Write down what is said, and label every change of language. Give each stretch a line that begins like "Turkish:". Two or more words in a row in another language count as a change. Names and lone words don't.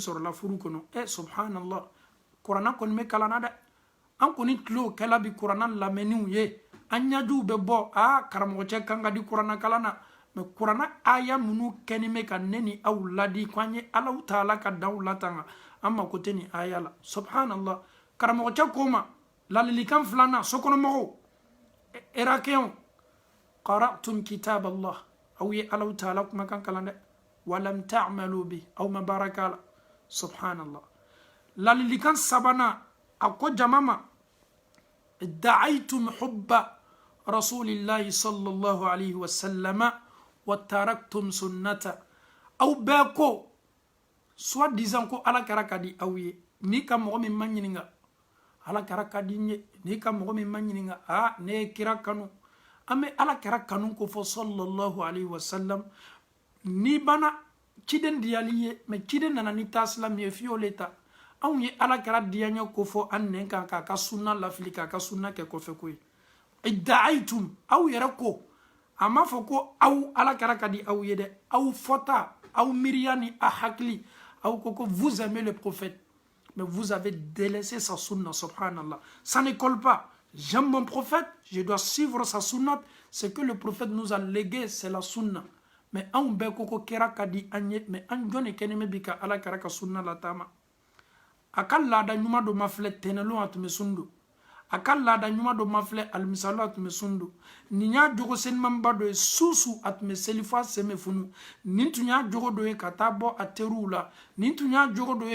Bambara: sɔrɔla furu kɔnɔ subhanallah kuranna kɔni bɛ kalan na dɛ an kɔni tilo kɛla bi kuranna lamɛnniw ye an ɲajuw bɛ bɔ karamɔgɔcɛ kan ka di kuranna kalan na mɛ kuranna aya minnu kɛni bɛ ka ne ni aw ladi ko an ye Alahu Taala ka daw latanga an mako tɛ nin aya la subhanallah karamɔgɔcɛ ko ma ladilikan filanan sokɔnɔmɔgɔw irakɛnw
Arabic: قرأتم كتاب الله
Bambara: aw ye Alahu Taala kumakan kalan dɛ
Arabic: ولم تعملوا به
Bambara: aw ma baara k'a la subhanallah ladilikan sabanan a ko jama ma
Arabic: ادعيتم حب رسول الله صلى الله عليه وسلم وتركتم سنة
Bambara: aw bɛɛ ko
French: soit disant
Bambara: ko ala kɛra ka di aw ye n'i ka mɔgɔ min ma ɲininka ala kɛra ka di n ye n'i ka mɔgɔ min ma ɲininka ne ye kira kanu an bɛ ala kɛra kanu ko fɔ
Arabic: صلى الله عليه وسلم
Bambara: n'i banna ciden diyali ye mɛ ciden nana ni taasila min ye f'i y'o le ta anw ye ala kɛra diyaɲɛ ko fɔ an nɛn kan k'a ka sunna lafili k'a ka sunna kɛ kɔfɛ ko ye idda'aytum aw yɛrɛ ko a ma fɔ ko aw ala kɛra ka di aw ye dɛ aw fɔta aw miiriya ni a hakili aw ko ko
French: vous aimez le prophète mais vous avez délaissé sa sunna
Bambara: subhanallah
French: ça ne colle pas j'aime mon prophète je dois suivre sa sunna ce que le prophète nous a légué c'est la sunna
Bambara: mais anw bɛɛ ko kira ka di an ye mais an jɔn de kɛlen bɛ bi ka ala kira ka sunna latama a ka laada ɲuman dɔ ma filɛ tɛnɛlon a tun bɛ sun don a ka laada ɲuman dɔ ma filɛ alimisalo a tun bɛ sun don nin y'a jogo selimanba dɔ ye su a tun bɛ seli f'a sen bɛ funu nin tun y'a jogo dɔ ye ka taa bɔ a teriw la nin tun y'a jogo dɔ